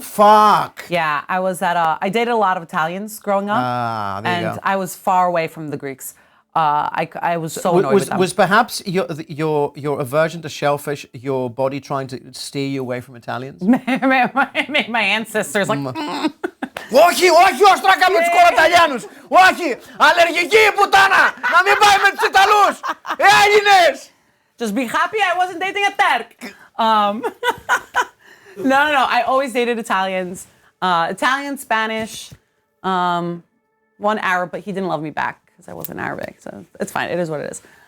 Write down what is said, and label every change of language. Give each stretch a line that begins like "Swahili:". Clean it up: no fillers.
English: Fuck. Yeah, I was at I dated a lot of Italians growing up. There you and go. I was far away from the Greeks. I was so annoyed with them. Was perhaps your aversion to shellfish your body trying to steer you away from Italians? My ancestors like.
Greek: Όχι, όστρακα με τους κοροταλιάνους. Όχι, αλλεργική η πουτάνα. Να μην πάει με τους Ιταλούς. Έλληνες.
English: Just be happy I wasn't dating a Turk. No. I always dated Italians. Italian, Spanish, one Arab, but he didn't love me back because I wasn't Arabic. So it's fine. It is what it is.